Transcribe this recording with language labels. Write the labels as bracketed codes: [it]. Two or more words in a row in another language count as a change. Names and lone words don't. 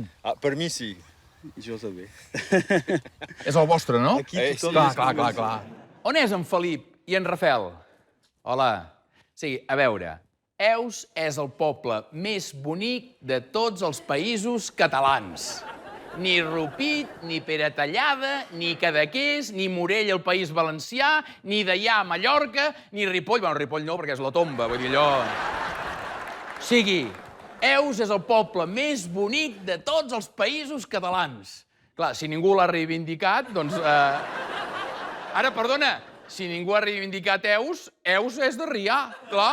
[ca] Per mi sí. Jo també. És el vostre, no? Aquí tothom... Clar. On és en Felip i en Rafael? Hola. Sí, a veure, Eus és el poble més bonic de tots els països catalans. Ni Rupit, ni Peratallada, ni Cadaqués, ni Morell al País Valencià, ni Deià a Mallorca, ni Ripoll... Bueno, Ripoll no, perquè és la tomba, vull dir allò... O sigui, Eus és el poble més bonic de tots els països catalans. Clar, si ningú l'ha reivindicat, doncs... Ara, perdona, si ningú ha reivindicat Eus, Eus és de Rià, clar.